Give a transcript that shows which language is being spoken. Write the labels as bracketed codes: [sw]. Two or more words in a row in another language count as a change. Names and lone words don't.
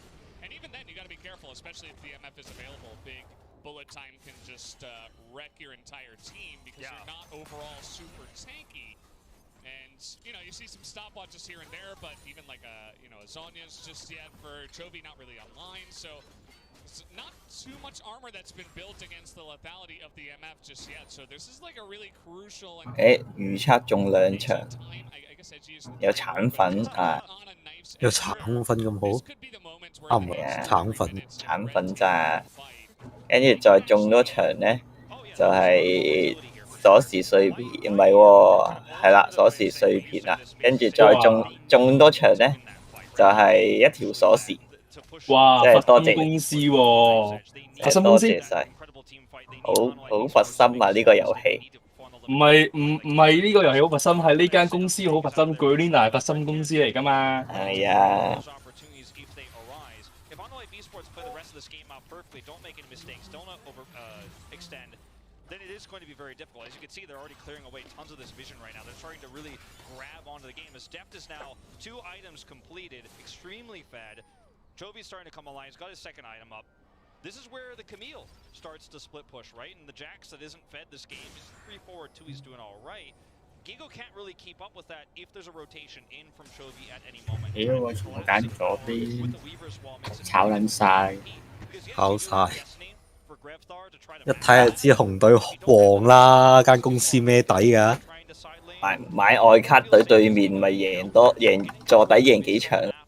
[en] And even then, you got to be careful, especially if the MF is available. Big bullet time can just wreck your entire team because you're not overall super tanky. And, you know, you see some stopwatches here and there, but even like a Zonya's just yet for Chovy not really online, so it's not too much armor that's been built against the lethality of the MF just yet. So this is like a really crucial and [yue] 預測中2場，有橙粉啊，有橙粉咁好？啱唔啱？橙粉，橙粉咋？跟住再中多場咧，就係、鎖匙碎片，唔係喎，係啦，鎖匙碎片啦，跟住再中多場咧，就係、一條鎖匙。哇！即係多謝公司喎，佛心公司，多謝晒，好佛心啊！呢、個遊戲唔係呢個遊戲好佛心，係呢間公司好佛心。Gurlina 係佛心公司嚟㗎嘛。係啊。 [en] then it is going to be very difficult. As you can see, they're already clearing away tons of this vision right now. They're starting to really grab onto the game. As Deft is now 2 items completed, extremely fed. Jovi's starting to come alive. He's got his second item up. This is where the Camille starts to split push, right? And the Jax that isn't fed this game is 3-4-2. He's doing all right. Gigo can't really keep up with that if there's a rotation in from Chovy at any moment. [yue] 屌，我全部揀咗邊，炒撚晒，炒晒。一睇就知紅隊旺啦，間公司咩底㗎？買外卡隊對面咪贏坐底贏幾場。